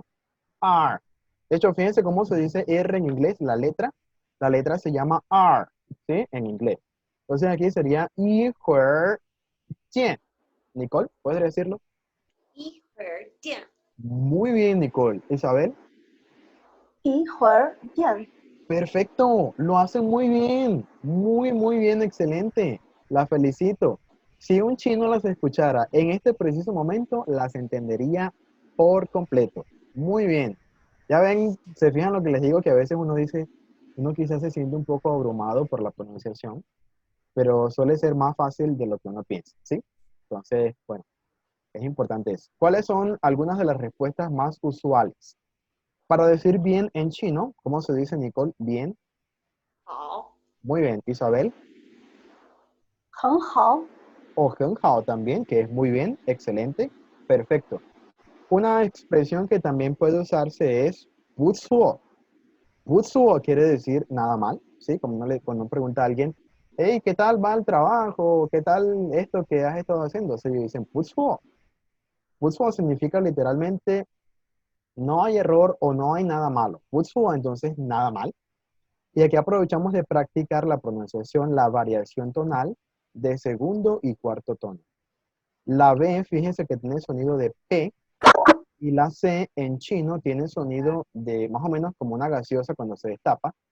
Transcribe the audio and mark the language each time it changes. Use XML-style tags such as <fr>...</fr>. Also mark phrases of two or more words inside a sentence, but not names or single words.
<es>R. De hecho, fíjense cómo se dice R en inglés, la letra. La letra se llama R, ¿sí? En inglés. Entonces aquí sería</es> <zh>一会儿见.</zh> <es>Nicole, ¿puedes decirlo? Y her, yeah. Muy bien, Nicole. Isabel,</es> <zh>一会儿见。</zh> <es>perfecto. Lo hacen muy bien. Muy, muy bien. Excelente. La felicito. Si un chino las escuchara en este preciso momento, las entendería por completo. Muy bien. Ya ven, se fijan lo que les digo, que a veces uno dice, uno quizás se siente un poco abrumado por la pronunciación, pero suele ser más fácil de lo que uno piensa, ¿sí? Entonces, bueno, es importante eso. ¿Cuáles son algunas de las respuestas más usuales? Para decir bien en chino, ¿cómo se dice, Nicole? Bien.</es> <zh>好，</zh> <es>Muy bien. Isabel.</es> <zh>很好。</zh> <es>O</es> <zh>很好</zh> <es>también, que es muy bien, excelente, perfecto. Una expresión que también puede usarse es 不错. 不错 quiere decir nada mal, ¿sí? Como cuando uno pregunta a alguien, hey, ¿qué tal va el trabajo? ¿Qué tal esto que has estado haciendo? Se dicen 不错. 不错 significa literalmente no hay error o no hay nada malo. 不错 entonces nada mal. Y aquí aprovechamos de practicar la pronunciación, la variación tonal de segundo y cuarto tono. La B, fíjense que tiene sonido de P, y la C en chino tiene sonido de más o menos como una gaseosa cuando se destapa.</es>